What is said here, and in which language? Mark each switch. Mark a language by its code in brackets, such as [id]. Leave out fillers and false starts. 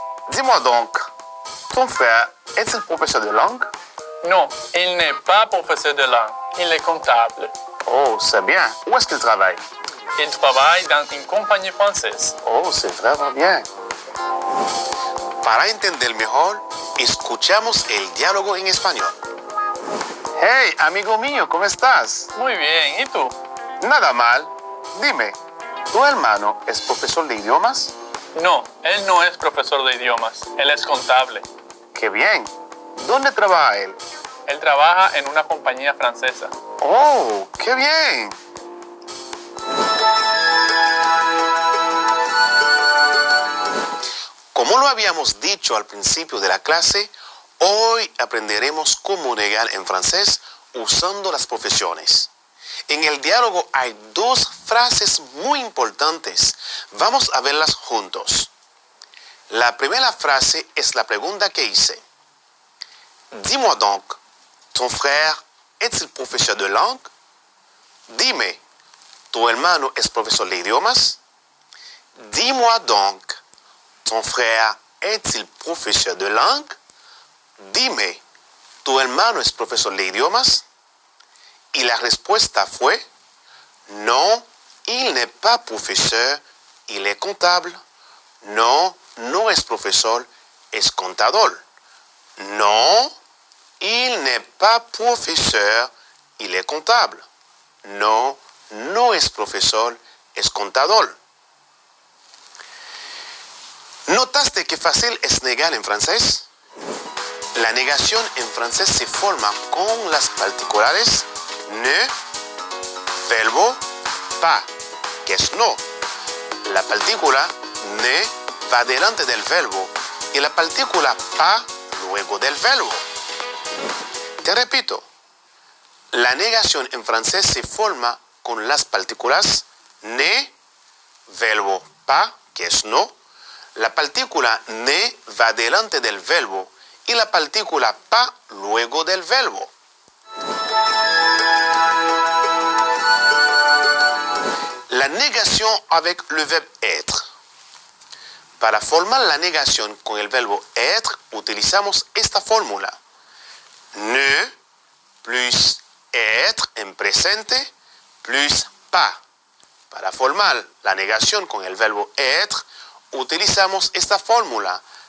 [fr] Dis-moi donc, ton frère est-il professeur de langue? Non, il n'est pas professeur de langue. Il est comptable. Oh, c'est bien. Où est-ce qu'il travaille? Il travaille dans une compagnie française. Oh, c'est vraiment bien. [es] Para entender mejor, escuchamos el diálogo en español. Hey, amigo mío, ¿cómo estás? Muy bien. ¿Y tú? Nada mal. Dime, ¿tu hermano es profesor de idiomas? No, él no es profesor de idiomas. Él es contable. ¡Qué bien! ¿Dónde trabaja él? Él trabaja en una compañía francesa. ¡Oh, qué bien! Como lo habíamos dicho al principio de la clase, hoy aprenderemos cómo negar en francés usando las profesiones. En el diálogo hay dos frases muy importantes. Vamos a verlas juntos. La primera frase es la pregunta que hice. [fr] Dis-moi donc, ton frère est-il professeur de langue? [es] Dime, ¿tu hermano es profesor de idiomas? [fr] Dis-moi donc, ton frère est-il professeur de langue? [es] Dime, ¿tu hermano es profesor de idiomas? Y la respuesta fue, [fr] non, il n'est pas professeur, il est comptable. Non, [es] no es profesor, es contador. [fr] Non, il n'est pas professeur, il est comptable. [es] Non, no es profesor, es contador. ¿Notaste qué fácil es negar en francés? La negación en francés se forma con las particulares ne, verbo, pas, que es no. La partícula ne va delante del verbo y la partícula pas luego del verbo. Te repito, la negación en francés se forma con las partículas ne, verbo pas, que es no. La partícula ne va delante del verbo y la partícula pas luego del verbo. La negación [fr] avec le verbe être. [es] Para formar la negación con el verbo être, utilizamos esta fórmula. Ne plus être en presente plus pas. Para formar la negación con el verbo être, utilizamos esta fórmula.